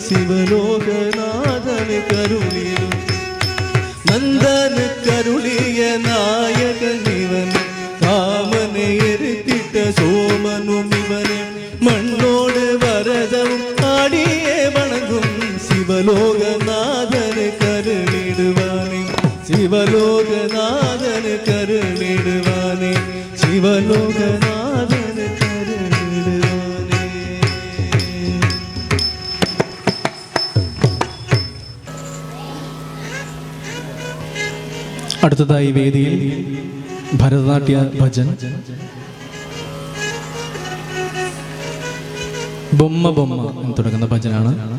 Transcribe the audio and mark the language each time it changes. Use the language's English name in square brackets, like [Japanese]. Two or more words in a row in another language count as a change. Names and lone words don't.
[Tamil] சிவலோகநாதன் கருளிடும் நந்தனு கருளிய நாயகன் இவன் காமனை எரித்திட்ட சோமனும் இவனே மண்ணோடு வரதம் ஆடியே வணங்கும் சிவலோகநாதன் கருளிடுவானே சிவலோகநாதன் கருளிடுவானே சிவலோகநாதன் கருளிடுவானே. [Malayalam] അടുത്തതായി വേദിയിൽ ഭരതനാട്യ ഭജൻ ബൊമ്മ ബൊമ്മ എന്ന് തുടങ്ങുന്ന ഭജനാണ്.